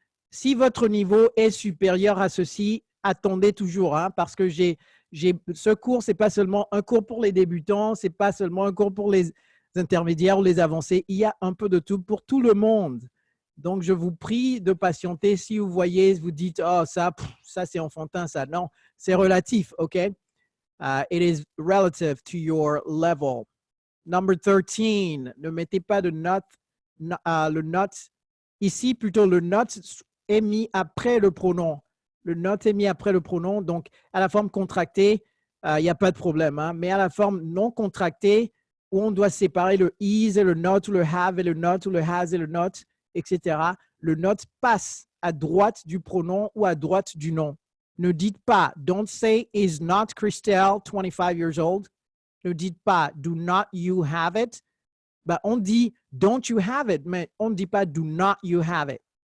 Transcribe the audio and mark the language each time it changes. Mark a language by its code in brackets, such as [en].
[fr] Si votre niveau est supérieur à ceci, attendez toujours, hein, parce que ce cours, ce n'est pas seulement un cours pour les débutants, ce n'est pas seulement un cours pour les intermédiaires ou les avancés. Il y a un peu de tout pour tout le monde. Donc, je vous prie de patienter. Si vous voyez, vous dites, oh, ça c'est enfantin, ça. Non, c'est relatif, OK? [en] It is relative to your level. [fr] Number 13, ne mettez pas de note, le not. Ici, plutôt, le not est mis après le pronom. Le not est mis après le pronom. Donc, à la forme contractée, il n'y a pas de problème. Hein? Mais à la forme non contractée, où on doit séparer le is et le not, ou le have et le not, ou le has et le not, etc., le not passe à droite du pronom ou à droite du nom. Ne dites pas, don't say, [en] is not Christelle 25 years old? [fr] Ne dites pas, [en] do not you have it? [fr] Ben, on dit, [en] don't you have it, [fr] mais on ne dit pas, do not you have it.